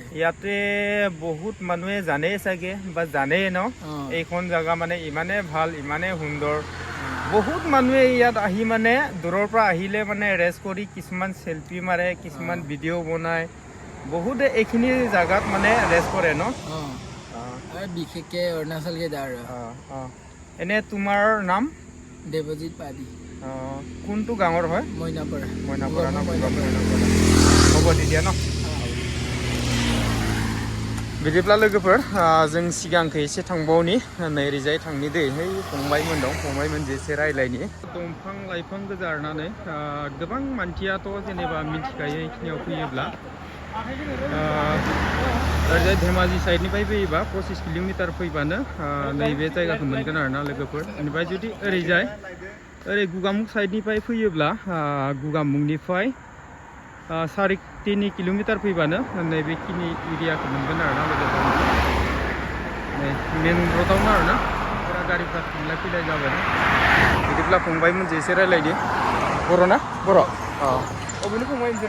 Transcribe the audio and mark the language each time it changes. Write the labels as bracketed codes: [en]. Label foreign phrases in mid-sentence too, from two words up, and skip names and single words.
[as] ইয়াতে বহুত মানুহে জানেই চাগে বা জানেই ন এইখন জাগা মানে ইমানে ভাল ইমানে সুন্দৰ বহুত মানুহে ইয়াত আহি মানে দূৰৰ পৰা আহিলে মানে ৰেষ্ট কৰি কিছুমান চেলফি মাৰে কিছুমান ভিডিঅ' বনায় বহুতে এইখিনি জাগাত মানে ৰেষ্ট কৰে ন বিশেষকৈ অৰুণাচল কেইটাৰ এনে তোমাৰ নাম দেৱজিৎ পাদি কোনটো গাঁৱৰ হয় মইনাপাৰা হ'ব তেতিয়া ন [brx] बिदिब्ला लोगोफोर जों सिगांखै एसे थांबावनि नैरिजाय थांनि दै है फंबायमोन दं फंबायमोनजों एसे रायलायनि दंफां लाइफां गोजारनानै गोबां मानसियाथ' जेनेबा मिथिखायो इखिनियाव फैयोब्ला ओरैजाय धेमाजि साइडनिफ्राय फैयोबा 25 किल'मिटार फैबानो नैबे जायगाखौ मोनगोन आरोना लोगोफोर बेनिफ्राय जुदि ओरैजाय ओरै गुगामुख साइडनिफ्राय फैयोब्ला गुगामुखनिफ्राय 3.5 किल'मिटार फैबानो नैबेखिनि एरियाखौ मोनगोन आरोना लोगोफोर मेन र'डआवनो आरोना पुरा गारिफ्रा थांलाय फैलाय जाबाय बिदिब्ला फंबायमोनजों एसे रायलायनि बर' ना बर' अबेनि फंबाय नोंसोरो